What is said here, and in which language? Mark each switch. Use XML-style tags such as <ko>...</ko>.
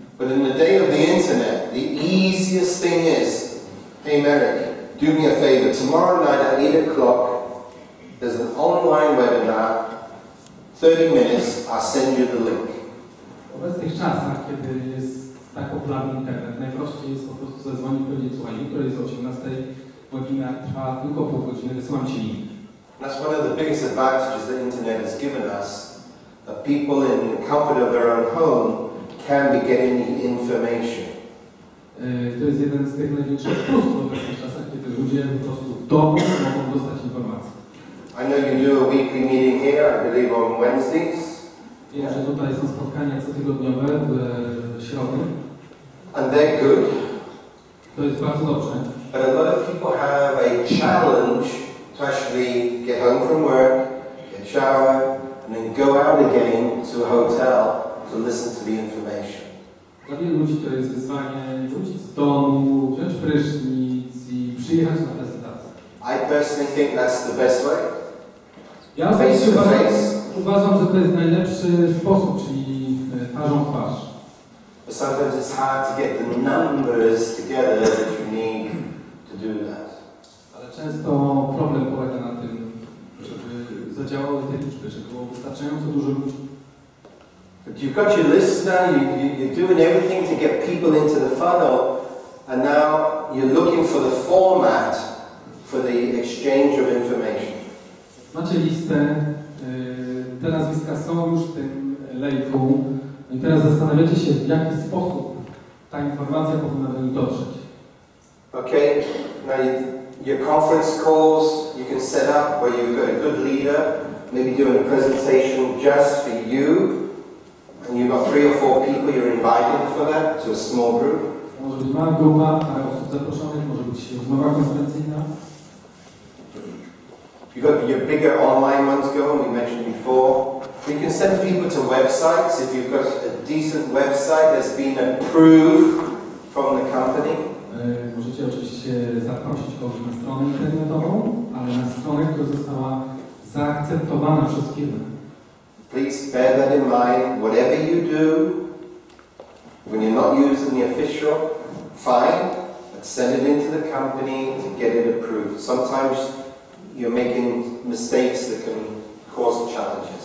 <en>But in the day of the internet, the easiest thing is, hey Merrick, do me a favor, tomorrow night at 8 o'clock, there's an online webinar, 30 minutes, I'll send you the link.</en> <pl>W obecnych czasach, kiedy jest tak popularny internet, najprościej jest po prostu zadzwonić i powiedzieć, słuchaj, jutro jest o 18, webinar trwa tylko pół godziny, wysyłam ci link.</pl> <en>That's one of the biggest advantages the internet has given us, that people in the comfort of their own home can be getting the information.</en> <pl>To jest jeden z tych największych plusów w obecnych czasach, kiedy ludzie po prostu w domu mogą dostać informacje.</pl> <en>I know you do a weekly meeting here, I believe on Wednesdays.</en> <pl>Wiem, że tutaj są spotkania cotygodniowe w środę.</pl> <en>And they're good.</en> <pl>To jest bardzo dobrze.</pl> <en>But a lot of people have a challenge to actually get home from work, get shower, and then go out again to a hotel to listen to the information.</en> <pl>Dla wielu ludzi to jest wyzwanie wrócić z domu, wziąć prysznic i przyjechać na prezentację.</pl> <en>I personally think that's the best way.</en> <pl>Ja osobiście uważam, że to jest najlepszy sposób, czyli twarzą w twarz.</pl> <en>But sometimes it's hard to get the numbers together that you need to do that.</en> <pl>Ale często problem polega na tym, żeby zadziałały te liczby, żeby było wystarczająco dużo ludzi.</pl> <en>But you've got your list now, you're doing everything to get people into the funnel, and now you're looking for the format for the exchange of information.</en> <pl>Macie listę, te nazwiska są już w tym lejku i teraz zastanawiacie się, w jaki sposób ta informacja powinna do nich dotrzeć.</pl> <en>Okay, now your conference calls you can set up where you've got a good leader, maybe doing a presentation just for you, and you've got 3 or 4 people you're invited for that, to a small group.</en> <pl>Może być mała grupa, parę osób zaproszonych, może być rozmowa konferencyjna.</pl> <en>You've got your bigger online ones going, we mentioned before. We can send people to websites. If you've got a decent website that's been approved from the company.</en> <pl>Możecie oczywiście zaprosić kogoś na stronę internetową, ale na stronę, która została zaakceptowana przez firmę.</pl> <en>Please bear that in mind. Whatever you do, when you're not using the official, fine, but send it into the company to get it approved. Sometimes you're making mistakes that can cause challenges.</en>